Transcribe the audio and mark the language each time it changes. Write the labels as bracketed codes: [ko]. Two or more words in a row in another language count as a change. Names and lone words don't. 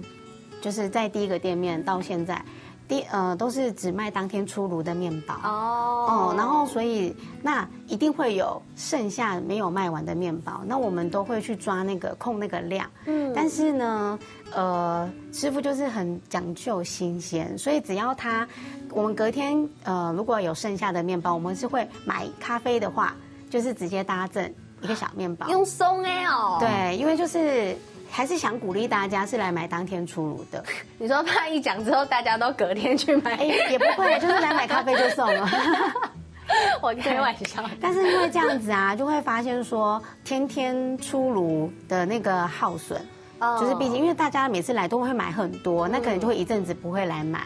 [zh] 就是在第一個店面到現在，都是只賣當天出爐的麵包然後所以那一定會有剩下沒有賣完的麵包，那我們都會去抓控那個量，但是呢，師傅就是很講究新鮮，所以只要我們隔天如果有剩下的麵包，我們是會買咖啡的話，就是直接搭贈一個小麵包，用鬆對，因為就是。还是想鼓励大家是来买当天出炉的。你说怕一讲之后大家都隔天去买？也不会，就是来买咖啡就送了。我开玩笑。但是因为这样子啊，就会发现说天天出炉的那个耗损，就是毕竟因为大家每次来都会买很多，那可能就会一阵子不会来买。